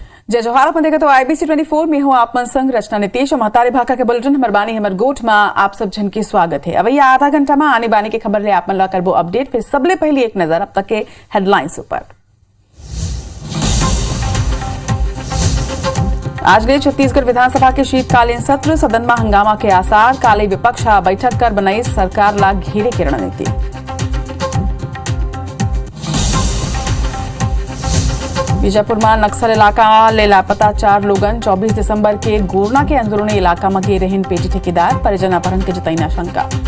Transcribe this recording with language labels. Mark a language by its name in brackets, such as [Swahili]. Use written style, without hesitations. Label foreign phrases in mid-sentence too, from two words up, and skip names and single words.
[Chhattisgarhi] जय जोहार अपन देखा तो IBC 24 में हूँ आप मन संग रचना नितेश और महतारी भाका के बुलेटिन हमर बानी हमर गोठ में आप सब जन के स्वागत है। अब ये आधा घंटा में आने बानी के खबर ले आप मन ला करबो अपडेट। फिर सबले पहली एक नजर अब तक के हेडलाइंस ऊपर। आज गए छत्तीसगढ़ विधानसभा के शीतकालीन सत्र, सदन में हंगामा के आसार, काले विपक्ष बैठक कर बनाई सरकार ला घेरे की रणनीति। बीजापुर में नक्सल इलाका ले लापता 4 लोगन, 24 दिसंबर के गोरना के अंदरूनी इलाका में गे रहीन पेटी ठेकेदार, परिजन अपहरण के जतईना शंका।